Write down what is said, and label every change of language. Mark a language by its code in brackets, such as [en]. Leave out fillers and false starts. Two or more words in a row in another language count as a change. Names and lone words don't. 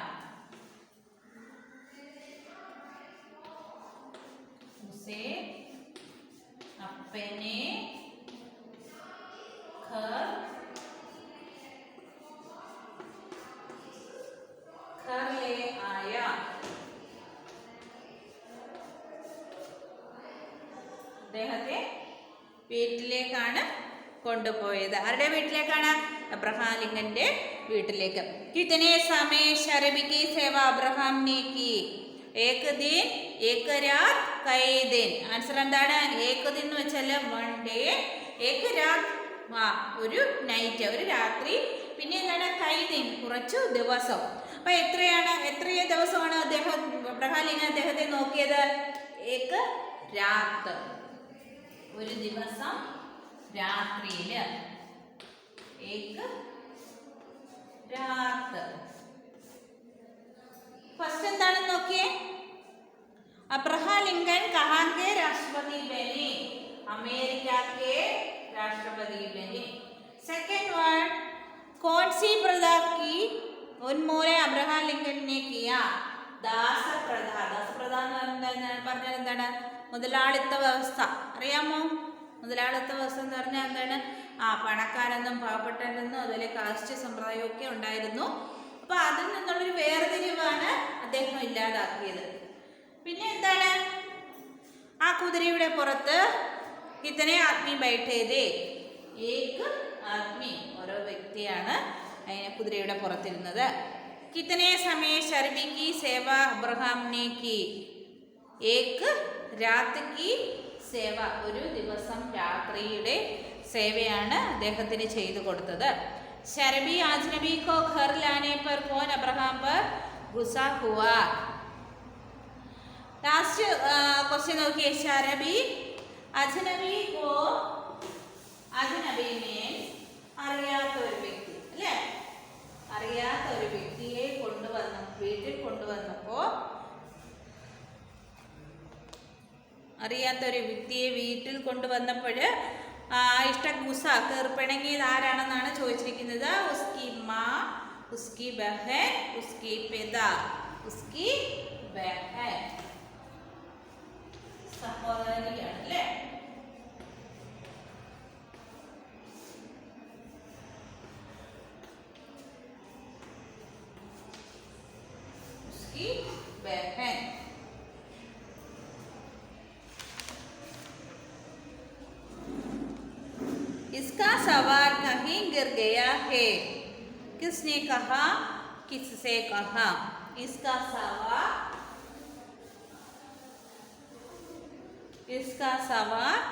[hi] उसे अपने घर ले आया. [ml] അദ്ദേഹത്തെ വീട്ടിലേക്കാണ് കൊണ്ടുപോയത്. ആരുടെ വീട്ടിലേക്കാണ്? അബ്രഹാം ലിങ്കന്റെ വീട്ടിലേക്ക്. [hi] കിतने समय शर्बी की सेवा अब्राहम ने की? एक दिन, एक रात, कई दिन. [ml] ആൻസർ എന്താണ്? [hi] एक दिन [ml] എന്ന് വെച്ചാൽ 1 day, [hi] एक रात [ml] ഒരു നൈറ്റ്, ഒരു രാത്രി. പിന്നെ എന്താണ്? [hi] कई दिन, [ml] കുറച്ചു ദിവസം. അപ്പൊ എത്രയോ ദിവസമാണ് അബ്രഹാം ലിങ്കൻ അദ്ദേഹത്തെ നോക്കിയത്? [hi] एक रात, [ml] ഒരു ദിവസം രാത്രിയില്. [hi] एक रात. [ml] ഫസ്റ്റ് എന്താണെന്ന് നോക്കിയേ. [hi] अब्राहम लिंकन कहाँ के राष्ट्रपति बने? अमेरिका के राष्ट्रपति बने. सेकेंड वर्ड, कौन सी प्रथा की उन्मूलन अब्राहम लिंकन ने किया? [ml] ദാസപ്രഥ. ദാസപ്രഥ എന്ന് പറഞ്ഞാൽ എന്താണ്? മുതലാളിത്ത വ്യവസ്ഥ. അറിയാമോ? മുതലാളിത്ത വ്യവസ്ഥ എന്ന് പറഞ്ഞാൽ എന്താണ്? പണക്കാരെന്നും പാവപ്പെട്ടവരെന്നും അതുപോലെ കാസ്റ്റ് സമ്പ്രദായമൊക്കെ ഉണ്ടായിരുന്നു. അപ്പൊ അതിൽ നിന്നുള്ളൊരു വേർതിരിവാണ് അദ്ദേഹം ഇല്ലാതാക്കിയത്. പിന്നെ എന്താണ്? ആ കുതിരയുടെ പുറത്ത് [hi] कितने आदमी बैठे थे? एक आदमी, [ml] ഓരോ വ്യക്തിയാണ് കുതിരയുടെ പുറത്തിരുന്നത്. [hi] कितने समय शर्बी की सेवा अब्राहम ने की? एक रात की [ml] സേവ, ഒരു ദിവസം രാത്രിയുടെ സേവയാണ് അദ്ദേഹത്തിന് ചെയ്തു കൊടുത്തത്. [hi] शर्बी अजनबी को घर लाने पर कौन अब्राहम पर गुस्सा हुआ? [en] last question നോക്കിയേ. [hi] शर्बी अजनबी को, अजनबी मीन्स [ml] അറിയാത്ത ഒരു വ്യക്തി അല്ലേ? അറിയാത്ത ഒരു വ്യക്തിയെ വീട്ടിൽ കൊണ്ടുവന്നപ്പോൾ, അറിയാത്ത ഒരു വ്യക്തിയെ വീട്ടിൽ കൊണ്ടുവന്നപ്പോൾ ഇഷ്ട ഗുസ കീർപ്പിണങ്ങിയത് ആരാണെന്നാണ് ചോദിച്ചിരിക്കുന്നത്. [hi] उसकी माँ, उसकी बहन, उसकी पिता. उसकी बहन, [ml] സഹോദരിയാണ് അല്ലേ? [hi] उसकी बहन. इसका सवार कहीं गिर गया है. किसने कहा? किससे कहा? इसका सवार, इसका सवार